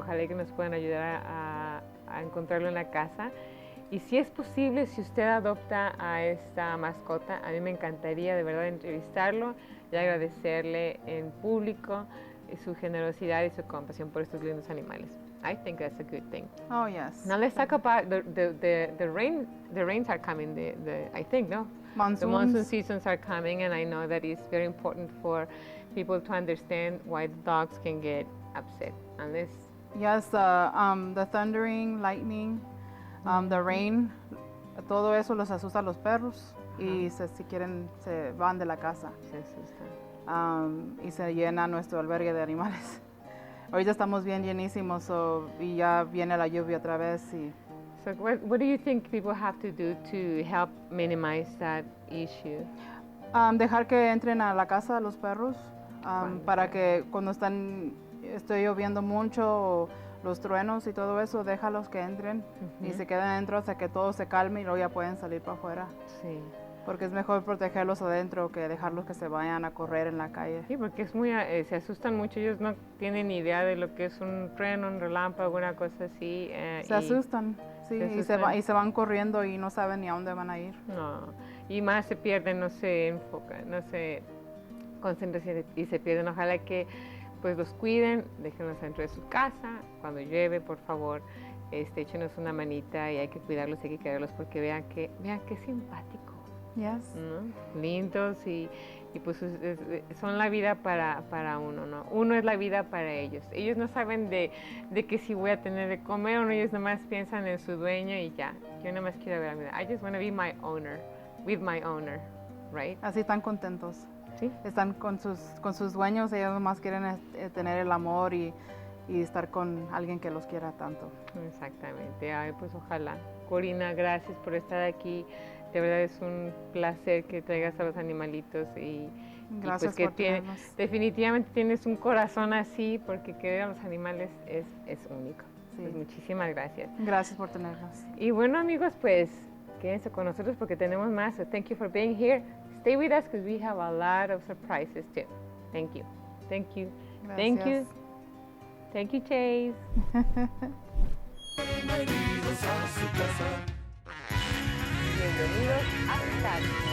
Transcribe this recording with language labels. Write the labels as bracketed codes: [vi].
[es] Ojalá que nos puedan ayudar a encontrarlo en la casa. Y si es posible, si usted adopta a esta mascota, a mí me encantaría de verdad entrevistarlo y agradecerle en público su generosidad y su compasión por estos lindos animales. [en] I think that's a good thing. Oh, yes. Now let's talk about the rain. The rains are coming. I think, no? The monsoon Monsoons. seasons are coming, and I know that it's very important for people to understand why the dogs can get upset unless Yes, the thundering, lightning, the rain, [es] todo eso los asusta a los perros y si quieren se van de la casa Se asustan. y se llena nuestro albergue de animales. Ahorita estamos bien llenísimos y ya viene la lluvia otra vez. So what do you think people have to do to help minimize that issue? Dejar que entren a la casa los perros para que cuando esté lloviendo mucho o los truenos y todo eso, déjalos que entren y se queden adentro hasta que todo se calme y luego ya pueden salir para afuera. Sí. Porque es mejor protegerlos adentro que dejarlos que se vayan a correr en la calle. Sí, porque se asustan mucho, ellos no tienen ni idea de lo que es un trueno, un relámpago, una cosa así. Se asustan, sí, y se van corriendo y no saben ni a dónde van a ir. No, y más se pierden, no se enfocan, no se concentran y se pierden. Ojalá que pues los cuiden, déjenlos dentro de su casa, cuando llueve, por favor, échenos una manita y hay que cuidarlos, hay que quererlos porque vean qué simpático. [en] Yes. [es] ¿No? Lindos y pues son la vida para uno, ¿no? Uno es la vida para ellos. Ellos no saben de que si voy a tener de comer o no, ellos nomás piensan en su dueño y ya. Yo nomás quiero ver a mi vida. [en] I just want to be my owner, with my owner, right? [es] Así están contentos. Sí. Están con sus dueños, ellos nomás quieren tener el amor y estar con alguien que los quiera tanto. Exactamente. Ay, pues ojalá. Corina, gracias por estar aquí. De verdad es un placer que traigas a los animalitos y Gracias pues por tenernos. definitivamente tienes un corazón así porque querer a los animales es único. Sí. Pues muchísimas gracias. Gracias por tenernos. Y bueno amigos, pues quédense con nosotros porque tenemos más. [en] So thank you for being here. Stay with us because we have a lot of surprises too. Thank you. Thank you. Thank you. [es] Gracias. [en] Thank you, Chase. [es] Bienvenidos a su casa. Bienvenidos a su casa.